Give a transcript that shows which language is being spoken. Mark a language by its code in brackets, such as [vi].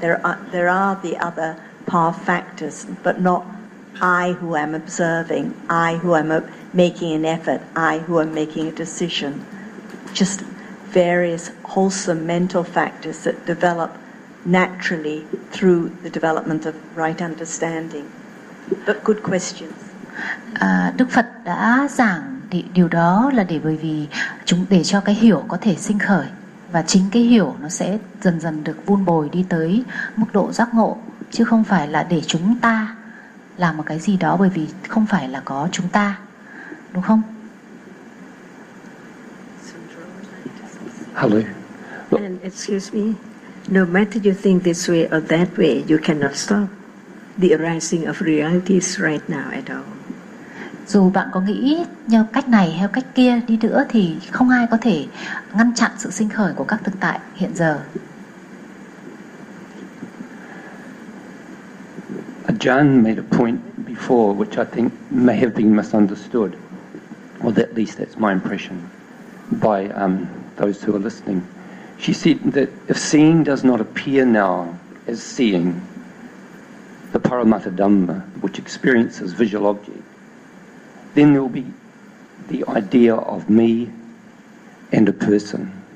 [en] There are the other power factors, but not I who am observing, I who am making an effort, I who am making a decision. Just various wholesome mental factors that develop naturally through the development of right understanding. But good questions. [vi] Đức Phật đã giảng điều đó là để bởi vì chúng để cho cái hiểu có thể sinh khởi và chính cái hiểu nó sẽ dần dần được vun bồi đi tới mức độ giác ngộ, chứ không phải là để chúng ta làm một cái gì đó bởi vì không phải là có chúng ta. Đúng không? [en] Hello. And excuse me. No matter you think this way or that way, you cannot stop the arising of realities right now at all. [vi] Dù bạn có nghĩ như cách này hay cách kia đi nữa thì không ai có thể ngăn chặn sự sinh khởi của các thực tại hiện giờ. [en] Ajahn made a point before which I think may have been misunderstood, or at least that's my impression, by those who are listening. She said that if seeing does not appear now as seeing, the Paramatta Dhamma, which experiences visual object, then there will be the idea of me and a person.